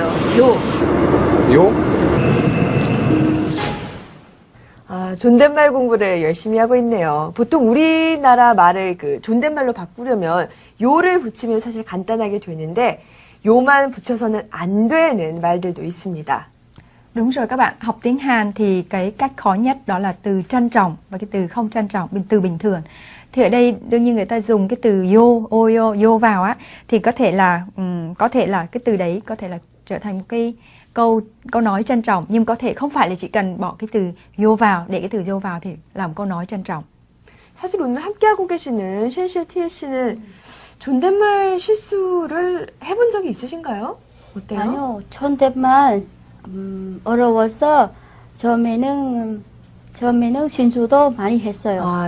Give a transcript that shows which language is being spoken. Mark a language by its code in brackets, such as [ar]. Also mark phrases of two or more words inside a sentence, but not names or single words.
[ko] 요. 요? 존댓말 공부를 열심히 하고 있네요. 보통 우리나라 말을 존댓말로 바꾸려면 요를 붙이면 사실 간단하게 되는데 요만 붙여서는 안 되는 말들도 있습니다. [vi] Đúng rồi các bạn, học tiếng Hàn thì cái cách khó nhất đó là từ trân trọng và cái từ không trân trọng, từ bình thường. Thì ở đây đương nhiên người ta dùng cái từ yo vào á, thì có thể là cái từ đấy có thể là trở thành một cái câu nói trân trọng, nhưng có thể không phải là chỉ cần bỏ cái từ yo vào, để cái từ yo vào thì làm câu nói trân trọng. [ko] 사실 오늘 함께하고 계시는 쉔씨, 티에 씨는 존댓말 실수를 해본 적이 있으신가요? 어때요? 아니요, 존댓말 어려워서 처음에는 실수도 많이 했어요.